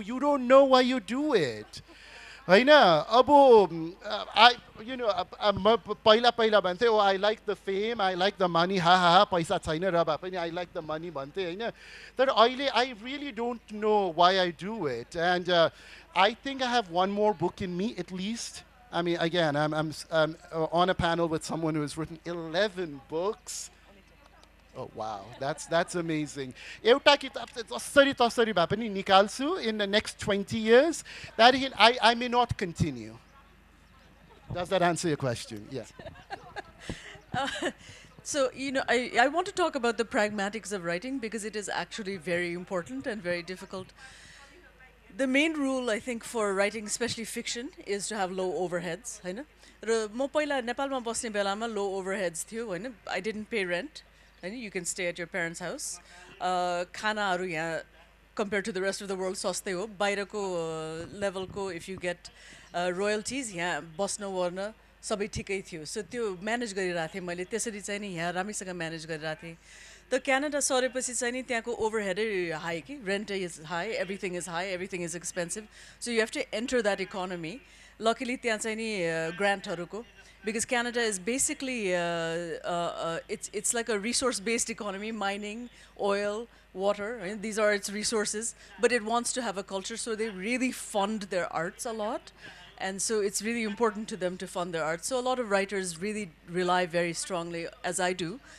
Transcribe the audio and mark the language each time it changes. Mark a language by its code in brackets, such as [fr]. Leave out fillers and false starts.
[en] You don't know why you do it. होइन अब you know, पहिला भन्थे, oh, I like the fame, I like the money, ha पैसा छैन र भए पनि I like the money भन्थे हैन. तर अहिले I really don't know why I do it, and I think I have one more book in me at least. I mean, again, I'm on a panel with someone who has written 11 books. Oh wow, that's amazing. [ne] एउटा किताब चाहिँ जसरी तसरी भए पनि निकाल्छु in the next 20 years. [en] That I may not continue. Does that answer your question? Yeah. So, you know, I want to talk about the pragmatics of writing because it is actually very important and very difficult. The main rule, I think, for writing, especially fiction, is to have low overheads. [ne] होइन र म पहिला नेपालमा बस्ने बेलामा low overheads थियो होइन. [en] I didn't pay rent. You can stay at your parents' house. खानाहरू यहाँ compared to the rest of the world सस्तै हो. [ne] बाहिरको levelको if you get royalties यहाँ बस्न ओर्न सबै ठिकै थियो. So त्यो म्यानेज गरिरहेको थिएँ मैले. त्यसरी चाहिँ नि यहाँ राम्रैसँग म्यानेज गरिरहेको थिएँ. त क्यानाडा सरेपछि चाहिँ नि त्यहाँको ओभरहेडै हाई कि rent is high, everything is expensive. So you have to enter that economy. Luckily त्यहाँ चाहिँ नि ग्रान्टहरूको [en] because Canada is basically it's like a resource-based economy, mining, oil, water. Right? These are its resources, but it wants to have a culture, so they really fund their arts a lot, and so it's really important to them to fund their arts. So a lot of writers really rely very strongly, as I do.